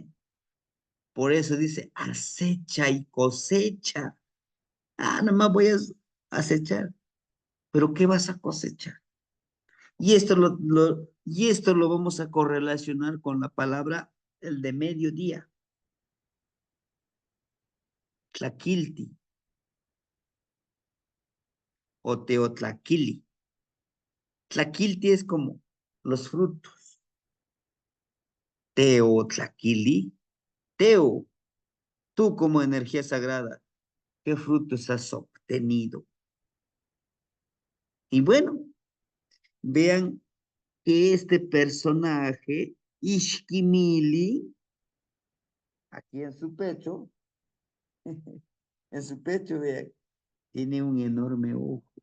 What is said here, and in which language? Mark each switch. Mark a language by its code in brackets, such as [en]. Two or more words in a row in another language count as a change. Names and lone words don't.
[es] Por eso dice, acecha y cosecha. Nada más voy a acechar. Pero ¿qué vas a cosechar? Y esto lo vamos a correlacionar con la palabra, el de mediodía. Tlaquilti o teotlaquili. Tlaquilti es como los frutos. Teotlaquili, teo, tú como energía sagrada, ¿qué frutos has obtenido? Y bueno, vean que este personaje, Ishkimili, aquí en su pecho, vean, tiene un enorme ojo.